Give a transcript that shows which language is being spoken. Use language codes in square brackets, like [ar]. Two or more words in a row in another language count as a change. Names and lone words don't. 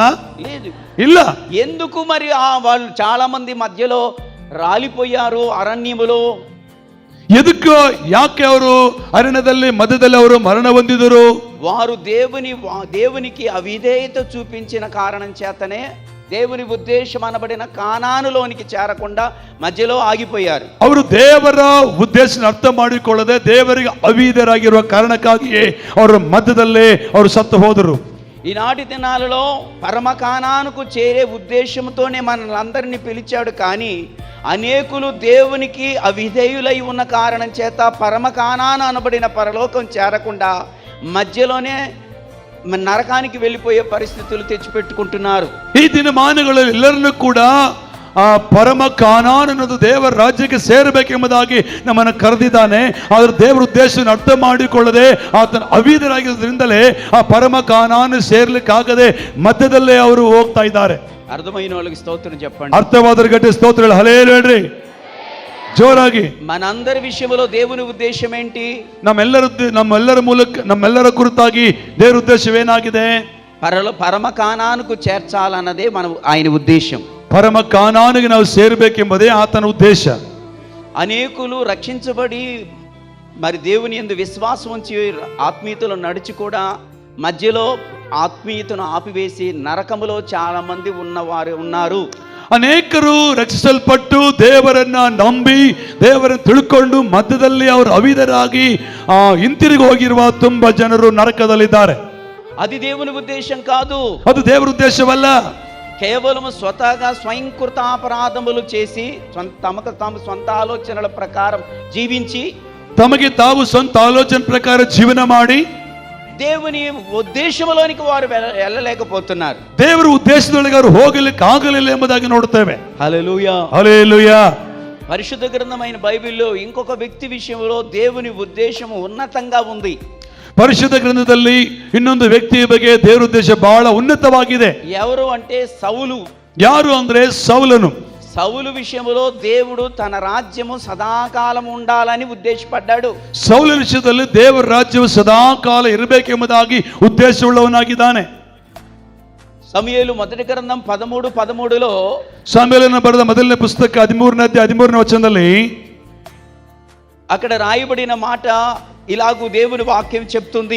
[te] లేదు. [kn] ಇಲ್ಲ. [te] ఎందుకు మరి వాళ్ళు చాలా మంది మధ్యలో రాలిపోయారు అరణ్యములో? [kn] ಎದಕ್ಕೆ, ಯಾಕೆ ಅವರು ಅರಣ್ಯದಲ್ಲಿ ಮಧ್ಯದಲ್ಲಿ ಅವರು ಮರಣ ಹೊಂದಿದರು? [te] వారు దేవునికి అవిధేయత చూపించిన కారణం చేతనే దేవుని ఉద్దేశం అనబడిన కానానులోనికి చేరకుండా మధ్యలో ఆగిపోయారు. [kn] ಅವರು ದೇವರ ಉದ್ದೇಶ ಅರ್ಥ ಮಾಡಿಕೊಳ್ಳದೆ ದೇವರಿಗೆ ಅವಿಧೇಯರಾಗಿರುವ ಕಾರಣಕ್ಕಾಗಿಯೇ ಅವರ ಮಧ್ಯದಲ್ಲೇ ಅವರು ಸತ್ತು ಹೋದರು. [te] ఈనాటి దినాలలో పరమ కానానుకు చేరే ఉద్దేశంతోనే మనల్ని పిలిచాడు, కానీ అనేకులు దేవునికి అవిధేయులై ఉన్న కారణం చేత పరమ కానాను అనబడిన పరలోకం చేరకుండా మధ్యలోనే నరకానికి వెళ్ళిపోయే పరిస్థితులు తెచ్చిపెట్టుకుంటున్నారు. [kn] ಈ ದಿನಮಾನಗಳಲ್ಲಿ ಎಲ್ಲರನ್ನೂ ಕೂಡ ಆ ಪರಮ ಕಾನಾನ್ ಅನ್ನೋದು ದೇವರ ರಾಜ್ಯಕ್ಕೆ ಸೇರಬೇಕೆಂಬುದಾಗಿ ನಮ್ಮನ್ನು ಕರೆದಿದ್ದಾನೆ. ಆದ್ರೆ ದೇವರ ಉದ್ದೇಶವನ್ನು ಅರ್ಥ ಮಾಡಿಕೊಳ್ಳದೆ ಆತನ ಅವಿಧೇಯರಾಗಿರೋದ್ರಿಂದಲೇ ಆ ಪರಮ ಕಾನಾನ್ ಸೇರ್ಲಿಕ್ಕಾಗದೆ ಮಧ್ಯದಲ್ಲೇ ಅವರು ಹೋಗ್ತಾ ಇದ್ದಾರೆ. [te] అర్థమైన వాళ్ళకి స్తోత్రం చెప్పండి. [kn] ಅರ್ಥವಾದ ಗಟ್ಟಿ ಸ್ತೋತ್ರಗಳು ಹಲ್ಲೆಲೂಯಾ ಜೋರಾಗಿ. [te] మనందరి విషయంలో దేవుని ఉద్దేశం ఏంటి? [kn] ನಮ್ಮೆಲ್ಲರ ಮೂಲಕ, ನಮ್ಮೆಲ್ಲರ ಕುರಿತಾಗಿ ದೇವರ ಉದ್ದೇಶವೇನಾಗಿದೆ? [te] పరమ కానానుకు చేర్చాలన్నదే ఆయన ఉద్దేశం. [kn] ಪರಮ ಕಾನಾನಿಗೆ ನಾವು ಸೇರಬೇಕೆಂಬುದೇ ಆತನ ಉದ್ದೇಶ. [te] అనేకులు రక్షించబడి మరి దేవుని యందు విశ్వాసం ఉంచి ఆత్మీయతలో నడిచి కూడా మధ్యలో ఆత్మీయతను ఆపివేసి నరకములో చాలా మంది ఉన్నవారు ఉన్నారు. [kn] ಅನೇಕರು ರಕ್ಷಿಸಲ್ಪಟ್ಟು ದೇವರನ್ನ ನಂಬಿ ದೇವರನ್ನು ತಿಳ್ಕೊಂಡು ಮಧ್ಯದಲ್ಲಿ ಅವರು ಅವಿಧರಾಗಿ ಹಿಂತಿರುಗಿ ಹೋಗಿರುವ ತುಂಬಾ ಜನರು ನರಕದಲ್ಲಿದ್ದಾರೆ. [te] అది దేవుని ఉద్దేశం కాదు, [kn] ಅದು ದೇವರ ಉದ್ದೇಶವಲ್ಲ. [te] కేవలం స్వతహాగా స్వయంకృతాపరాధములు చేసి తమకు తాము సొంత ఆలోచనల ప్రకారం జీవించి [kn] ತಮಗೆ ತಾವು ಸ್ವಂತ ಆಲೋಚನೆ ಪ್ರಕಾರ ಜೀವನ ಮಾಡಿ [te] దేవుని ఉద్దేశంలోనికి వారు వెళ్ళలేకపోతున్నారు. [kn] ದೇವರ ಉದ್ದೇಶದೊಳಗೆ ಅವರು ಹೋಗಲಿಕ್ಕೆ ಆಗಲಿಲ್ಲ ಎಂಬುದಾಗಿ ನೋಡುತ್ತೇವೆ. [te] హల్లెలూయా, హల్లెలూయా. పరిశుద్ధ గ్రంథమైన బైబిల్లో ఇంకొక వ్యక్తి విషయంలో దేవుని ఉద్దేశం ఉన్నతంగా ఉంది. [kn] ಪರಿಶುದ್ಧ ಗ್ರಂಥದಲ್ಲಿ ಇನ್ನೊಂದು ವ್ಯಕ್ತಿಯ ಬಗ್ಗೆ ದೇವರ ಉದ್ದೇಶ ಬಹಳ ಉನ್ನತವಾಗಿದೆ. [te] ఎవరు అంటే సౌలు. [kn] ಯಾರು ಅಂದ್ರೆ ಸೌಲನು. [te] సౌలు విషయంలో దేవుడు తన రాజ్యము సదాకాలం ఉండాలని ఉద్దేశపడ్డాడు. [kn] ಸೌಲ ವಿಷಯದಲ್ಲಿ ದೇವರ ರಾಜ್ಯವು ಸದಾಕಾಲ ಇರಬೇಕೆಂಬುದಾಗಿ ಉದ್ದೇಶವುಳ್ಳವನಾಗಿದ್ದಾನೆ. [te] సమూయేలు మొదటి గ్రంథం 13:13లో [kn] ಸಾಮ್ಯೇಲನ ಬರೆದ ಮೊದಲನೇ ಪುಸ್ತಕ 13ನೇ ಅಧ್ಯಾಯ 13ನೇ ವಚನದಲ್ಲಿ [te] అక్కడ రాయబడిన మాట ఇలాగూ దేవుని వాక్యం చెప్తుంది.